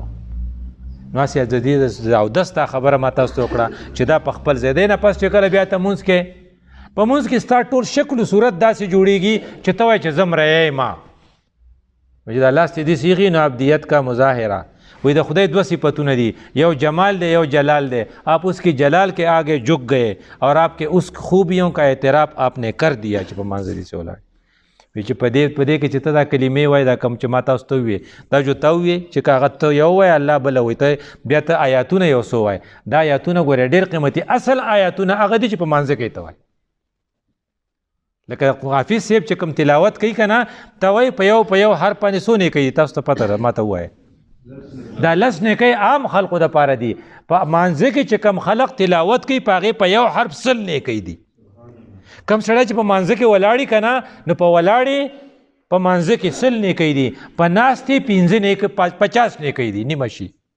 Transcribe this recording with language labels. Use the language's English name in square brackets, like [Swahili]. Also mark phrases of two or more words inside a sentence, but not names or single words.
[Pashto] نو هسې د دې د اودس تا خبره ما تاسو ته وکړه چې دا په خپل ځای دی نه پس چې کله بیا ته مونځ کې په مونځ کې ستا ټول شکل و صورت داسې جوړېږي چې ته وایې چې زه مریی ما چې دا لاس دې سیغي نو [Urdu] عبدیت کا مظاهره وہی [Pashto] دا خدای 2 صفتونه دي یو جمال دے یو جلال دے. [Urdu] آپ اس کی جلال کے آگے جھک گئے اور آپ کے اس خوبیوں کا اعتراف آپ نے کر دیا [Pashto] چې په منځ دې سولای وی چې په دې کې چې ته دا کلمې وایې دا کم چې ما تاسو ته وویې دا جو ته وویې چې که هغه ته یو وایې الله بله وایي ته بیا ته آیاتونه یو څو وایې دا آیاتونه ګورې ډېر قیمتي اصل آیاتونه هغه دي چې په مانځه کې ته وایې لکه حافظ صاحب چې کوم تلاوت کوي که نه ته وایي په یو حرف باندې څو نیکۍ تاسو ته پته ده ما ته ووایه دا 10 نیکۍ عام خلقو دپاره دي په مانځه کې چې کوم خلق تلاوت کوي په هغې په یو حرف 100 نیکۍ دي کم سړی چې په مانځه کې ولاړي که نه نو په ولاړې په مانځه کې 100 نیکۍ دي په ناستې 50 نیکۍ دي نیمه شي